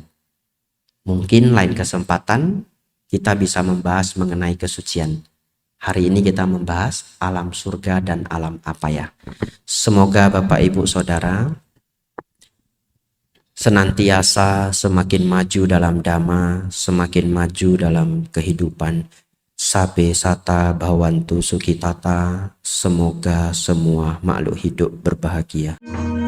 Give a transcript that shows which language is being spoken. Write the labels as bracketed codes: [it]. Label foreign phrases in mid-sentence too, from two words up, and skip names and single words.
[id] Mungkin lain kesempatan kita bisa membahas mengenai kesucian. Hari ini kita membahas alam surga dan alam apaya. Semoga Bapak Ibu Saudara senantiasa semakin maju dalam dhamma, semakin maju dalam kehidupan. [pi] Sabe sata bhavantu sukhitata. [id] Semoga semua makhluk hidup berbahagia.